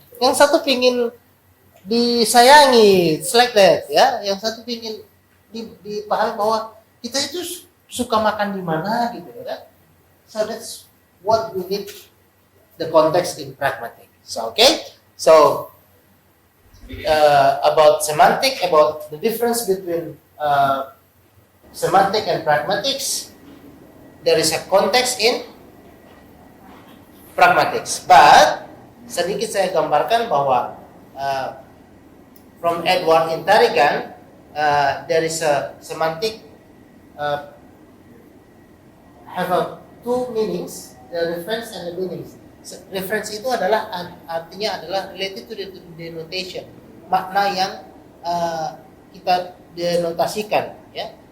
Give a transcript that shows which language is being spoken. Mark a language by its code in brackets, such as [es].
[id] Yang satu pingin disayangi, [en] it's like that, [id] ya. Yang satu pingin dipahami bahwa kita itu suka makan di mana, gitu, ya. [en] So that's what we need. The context in pragmatic. So okay. So about semantic, about the difference between semantic and pragmatics, there is a context in pragmatics. But [id] sedikit saya gambarkan bahwa [en] from Edward Interigan there is a semantic have two meanings, the reference and the meanings. [id] Reference itu adalah artinya adalah [en] related to the denotation, [id] makna yang kita denotasikan, ya.